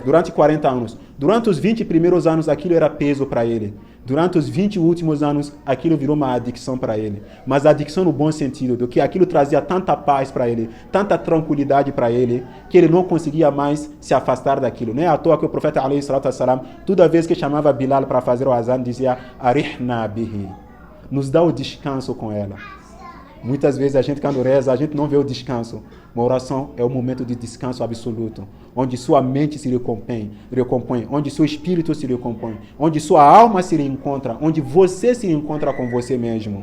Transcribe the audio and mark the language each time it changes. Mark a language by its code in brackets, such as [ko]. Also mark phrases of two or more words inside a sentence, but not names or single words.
[pt] Durante os 20 primeiros anos, aquilo era peso para ele. Durante os 20 últimos anos, aquilo virou uma adicção para ele. Mas a adicção no bom sentido, do que aquilo trazia tanta paz para ele, tanta tranquilidade para ele, que ele não conseguia mais se afastar daquilo. Não é à toa que o profeta, [ar] عليه الصلاة والسلام, [pt] toda vez que chamava Bilal para fazer o azan, dizia, [ar] أرحنا به, [pt] nos dá o descanso com ela. Muitas vezes a gente, quando reza, a gente não vê o descanso. Uma oração é um momento de descanso absoluto, onde sua mente se recompõe, onde seu espírito se recompõe, onde sua alma se reencontra, onde você se encontra com você mesmo.